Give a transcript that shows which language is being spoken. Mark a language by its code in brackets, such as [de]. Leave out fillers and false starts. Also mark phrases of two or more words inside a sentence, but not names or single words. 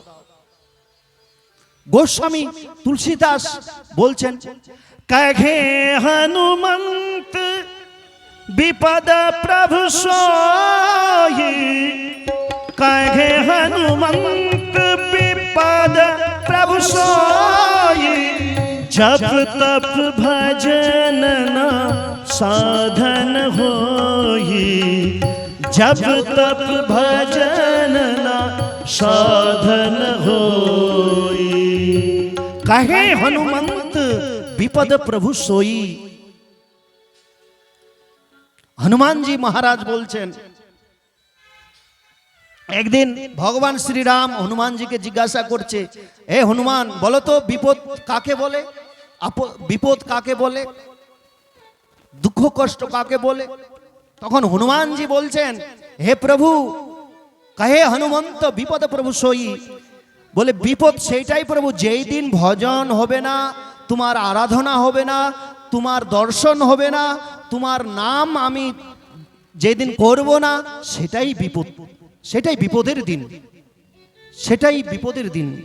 [bn] গোস্বামী তুলসীদাস বলছেন, [awa] कहे हनुमंत विपद प्रभु सोई, कहे हनुमंत विपद प्रभु सोई, जप तप भजन ना साधन होई, जप तप भजन ना साधन होई। कहे हनुमंत विपद प्रभु सोई। [bn] हनुमान जी महाराज बोलছেন, একদিন ভগবান শ্রীরাম হনুমান জিকে জিজ্ঞাসা করছে, এ হনুমান বলো তো বিপদ কাকে বলে, বিপদ কাকে বলে, দুঃখ কষ্ট কাকে বলে? তখন হনুমান জি বলছেন, হে প্রভু, [awa] कहे हनुमंत विपद प्रभु सोई, [bn] বলে বিপদ সেইটাই প্রভু যেই দিন ভজন হবে না, তোমার আরাধনা হবে না, তোমার দর্শন হবে না, তোমার নাম আমি যেদিন করব না, সেটাই বিপদ, সেটাই বিপদের দিন, সেটাই বিপদের দিন।